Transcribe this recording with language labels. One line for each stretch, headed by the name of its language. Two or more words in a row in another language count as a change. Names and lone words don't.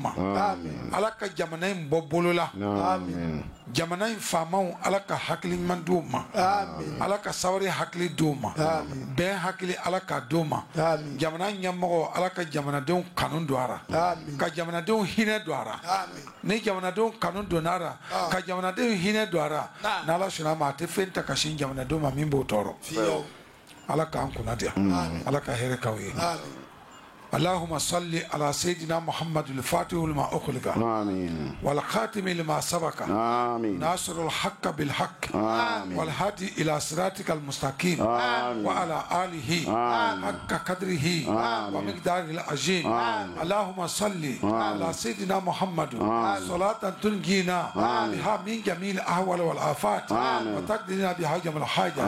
Bambara: ma ala ka jamana in bɔ bolola jamana in faamaw ala ka hakili ɲuman di u ma ala ka sabari hakili di u ma bɛn hakili ala ka di u ma jamana ɲɛmɔgɔ ala ka jamanadenw kanu don a la ka jamanadenw hinɛ don a la ni jamanadenw kanu donna a la ka jamanadenw hinɛ don a la n'ala sɔnna a ma a tɛ fɛn ta ka sin jamanadenw ma min b'o tɔɔrɔ ala k'an kunna diya ala ka hɛrɛ k'aw ye
Arabic: اللهم صل على سيدنا محمد الفاتح لما أخلق والخاتم لما سبق ناصر الحق بالحق والهادي إلى صراطك المستقيم وعلى آله حق قدره ومقداره العظيم اللهم صل على سيدنا محمد صلاة تنجينا بها من جميع الأهوال والآفات وتقضينا بها جميع الحاجة